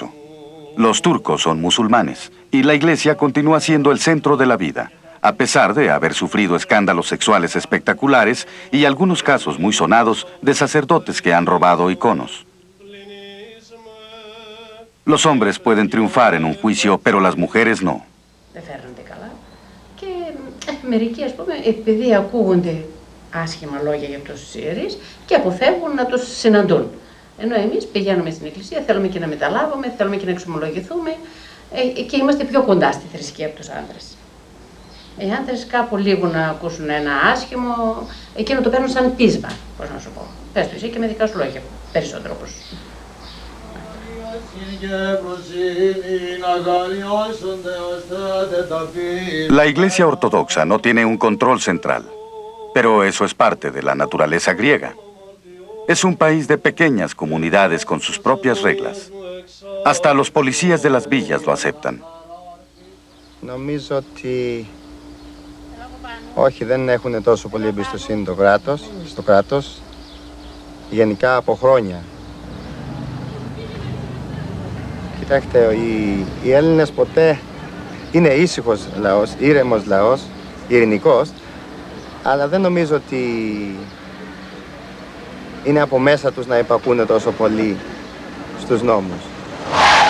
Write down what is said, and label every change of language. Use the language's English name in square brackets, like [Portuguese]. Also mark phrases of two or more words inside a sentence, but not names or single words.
[Spanish] Los turcos son musulmanes y la iglesia continúa siendo el centro de la vida, a pesar de haber sufrido escándalos sexuales espectaculares y algunos casos muy sonados de sacerdotes que han robado iconos. Los hombres pueden triunfar en un juicio, pero las mujeres no. [Greek] Δεν φέρνονται καλά και μερικοί, ας πούμε, επειδή ακούγονται άσχημα λόγια για τους ιερείς και αποφεύγουν να τους συναντούν. Ενώ εμείς πηγαίνουμε στην εκκλησία, θέλουμε και να μεταλάβουμε, θέλουμε και να εξομολογηθούμε και είμαστε πιο κοντά στη θρησκεία από τους άντρες. Οι άντρες κάπου λίγο να ακούσουν ένα άσχημο, εκείνο το παίρνουν σαν πείσμα, πώς να σου πω. Πες το εσύ και με δικά σου λόγια, περισσότερο όπως. [Spanish] La Iglesia Ortodoxa no tiene un control central, pero eso es parte de la naturaleza griega. Es un país de pequeñas comunidades con sus propias reglas. Hasta los policías de las villas lo aceptan. [Greek] Νομίζω ότι όχι, δεν έχουν τόσο πολύ εμπιστοσύνη στο κράτος, γενικά από χρόνια. Κοιτάξτε, οι Έλληνες ποτέ είναι ήσυχος λαός, ήρεμος λαός, ειρηνικός, αλλά δεν νομίζω ότι είναι από μέσα τους να υπακούνε τόσο πολύ στους νόμους.